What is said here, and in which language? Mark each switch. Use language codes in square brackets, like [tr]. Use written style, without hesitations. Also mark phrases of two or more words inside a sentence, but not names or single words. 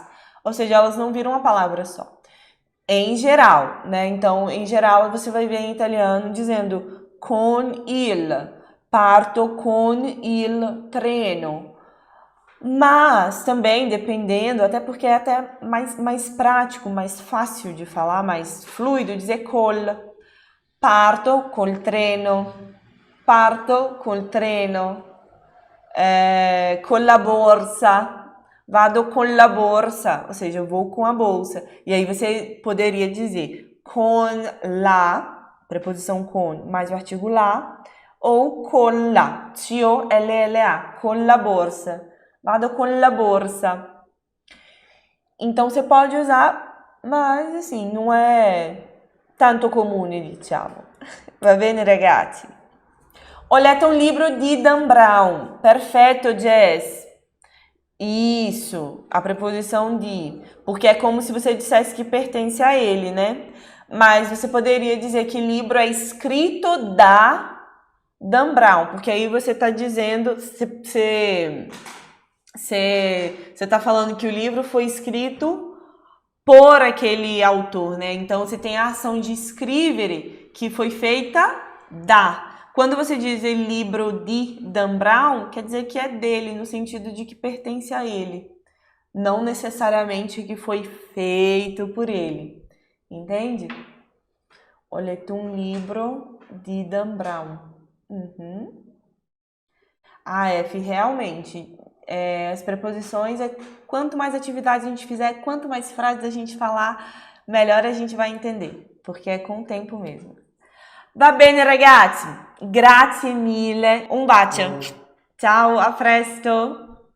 [pt] Ou seja, elas não viram uma palavra só. Em geral, né? Então, em geral, você vai ver em italiano dizendo [it] con il, parto con il treno. [pt] Mas também, dependendo, até porque é até mais prático, mais fácil de falar, mais fluido, dizer col. [it] Parto col treno. Parto col treno. Con la borsa. Vado con la borsa, [pt] ou seja, eu vou com a bolsa. E aí você poderia dizer [it] con la, [pt] preposição con, mais o artigo la, ou [it] con la, [pt] C-O-L-L-A, [it] con la borsa. Vado con la borsa. [pt] Então você pode usar, mas assim, não é tanto [it] comune, diciamo. Va bene, ragazzi? Ho letto un libro di Dan Brown. Perfetto, Jess. [pt] Isso, a preposição de, porque é como se você dissesse que pertence a ele, né? Mas você poderia dizer que livro é escrito da Dan Brown, porque aí você está dizendo, você está falando que o livro foi escrito por aquele autor, né? Então você tem a ação de scrivere, que foi feita da. Quando você diz livro de Dan Brown, quer dizer que é dele, no sentido de que pertence a ele. Não necessariamente que foi feito por ele. Entende? [it] Ho letto un libro di Dan Brown. [pt] Uhum. Realmente. As preposições, quanto mais atividades a gente fizer, quanto mais frases a gente falar, melhor a gente vai entender. Porque é com o tempo mesmo. [it] Va bene ragazzi, grazie mille, un bacio, ciao, a presto!